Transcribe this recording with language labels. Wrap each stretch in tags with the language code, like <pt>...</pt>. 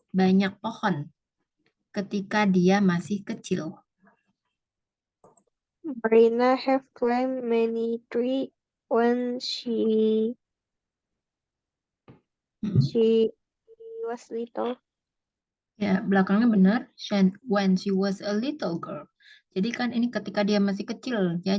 <id>banyak pohon ketika dia masih kecil?</id> <en>Marina have climbed many trees when she was little.</en> <id>Ya, belakangnya benar.</id> <en>When she was a little girl.</en> <id>Jadi kan ini ketika dia masih kecil ya.</id>